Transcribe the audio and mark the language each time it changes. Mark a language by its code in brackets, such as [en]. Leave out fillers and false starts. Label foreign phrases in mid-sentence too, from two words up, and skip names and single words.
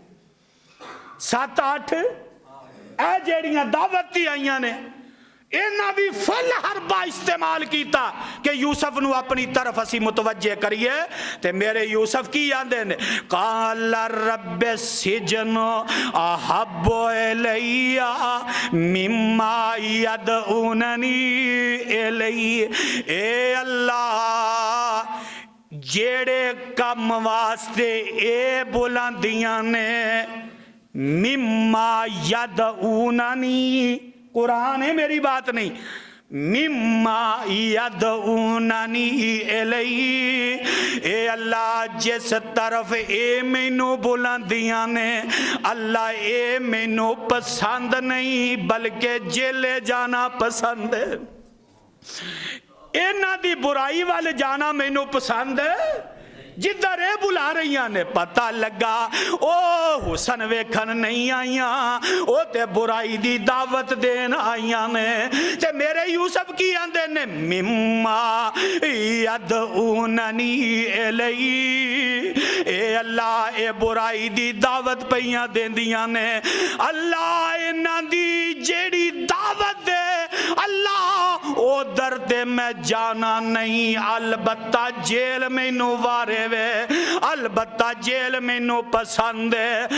[pa] 7-8 ਏ ਜੇੜੀਆਂ ਦਾਵਤੀ ਆਈਆਂ ਨੇ ਇਨ੍ਹਾਂ ਭੀ ਫੁੱਲ ਹਰਬਾ ਇਸਤੇਮਾਲ ਕਿਆ ਕਿ ਯੂਸੁਫ਼ ਨੂੰ ਅਪਣੀ ਤਰਫ਼ ਅਸੀ ਮੁਤਵੱਜੇ ਕਰੀਏ ਤੇ ਮੇਰੇ ਯੂਸੁਫ਼ ਕੀ ਆਂਦੇ ਨੇ [ar] قال رب السجن أحب إلي مما يدعونني إليه. [pa] ਏ ਅੱਲਾਹ ਜੇੜ੍ਹੇ ਕੰਮ ਵਾਸਤੇ ਏ ਬੁਲੰਦੀਆਂ ਨੇ [ar] مما يدعونني [pa] ਕੁਰਾਨ ਹੈ ਮੇਰੀ ਬਾਤ ਨਹੀਂ, [ar] مما يدعونني إليه. [pa] ਏ ਅੱਲਾਹ ਜਿਸ ਤਰਫ਼ ਏ ਮੈਨੂੰ ਬੁਲੰਦੀਆਂ ਨੇ ਅੱਲਾਹ ਏ ਮੈਨੂੰ ਪਸੰਦ ਨਹੀਂ ਬਲਕਿ ਜੇਲੇ ਜਾਣਾ ਪਸੰਦ ਹੈ। ਇਨ੍ਹਾਂ ਦੀ ਬੁਰਾਈ ਵੱਲ ਜਾਣਾ ਮੈਨੂੰ ਪਸੰਦ ਹੈ। ਜਿਧਰ ਯੇ ਬੁਲਾ ਰਹੀ ਨੇ ਪਤਾ ਲੱਗਾ ਓ ਹੁਸਨ ਵੇਖਣ ਨਹੀਂ ਆਈਆਂ, ਓ ਤੇ ਬੁਰਾਈ ਦੀ ਦਾਵਤ ਦੇਣ ਆਈਆਂ ਨੇ। ਤੇ ਮੇਰੇ ਯੂਸੁਫ਼ ਕੀ ਆਂਦੇ ਨੇ [ar] مما يدعونني إليه. [pa] ਏ ਅੱਲਾਹ ਏ ਬੁਰਾਈ ਦੀ ਦਾਵਤ ਪਈਆਂ ਦੇਂਦੀਆਂ ਨੇ। ਅੱਲਾਹ ਇਨ੍ਹਾਂ ਦੀ ਜੇੜ੍ਹੀ ਦਾਵਤ ਦੇ ਅੱਲਾਹ ਉਧਰ ਤੇ ਮੈਂ ਜਾਣਾ ਨਹੀਂ, ਅਲਬੱਤਾ ਜੇਲ ਮੈਨੂੰ ਵਾਰੇ ਵੇ, ਅਲਬੱਤਾ ਜੇਲ ਮੈਨੂੰ ਪਸੰਦ ਹੈ।